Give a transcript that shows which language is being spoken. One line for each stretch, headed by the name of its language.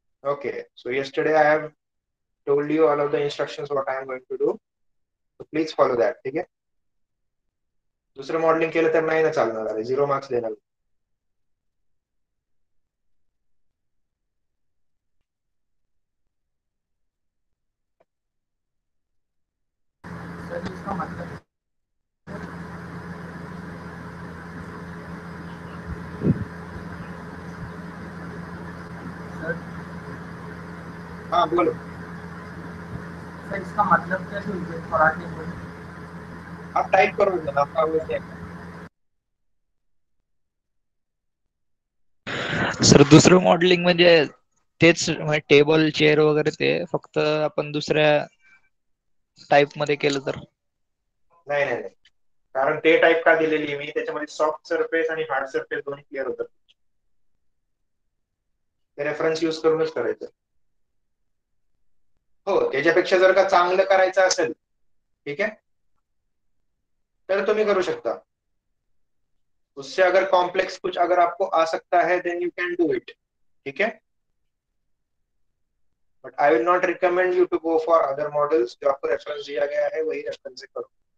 English: okay, so yesterday I have told you all of the instructions what I am going to do, so please follow that,
Hindi: ठीक है।
Marathi: दुसरं modelling केलं तर नाही ना चालणार, आहे 0 मार्क्स देणार।
Hindi: सर इसका मतलब सर हाँ बोलो। सर इसका मतलब क्या है मराठी में? आप टाइप करो ना, आपका आवाज नहीं आता।
Marathi: सर दुसरं मॉडेलिंग म्हणजे तेच टेबल चेअर वगैरे, ते फक्त आपण दुसऱ्या टाइप मध्ये केलं तर? नाही नाही नाही, कारण ते टाईप का दिलेली आहे मी, त्याच्यामध्ये सॉफ्ट सरफेस आणि हार्ड सरफेस दोन्ही क्लिअर होतात, ते रेफरन्स यूज करूनच करायचं। हो, त्याच्यापेक्षा जर का चांगलं करायचं असेल,
Hindi: ठीक है,
Marathi: तर तुम्ही करू शकता।
Hindi: उससे अगर कॉम्प्लेक्स कुछ अगर आपको आ सकता है
English: then you can do it,
Hindi: ठीक है।
English: but I will not recommend you to go for other models,
Hindi: जो आपको रेफरेंस दिया गया है वही रेफरेंस से करो।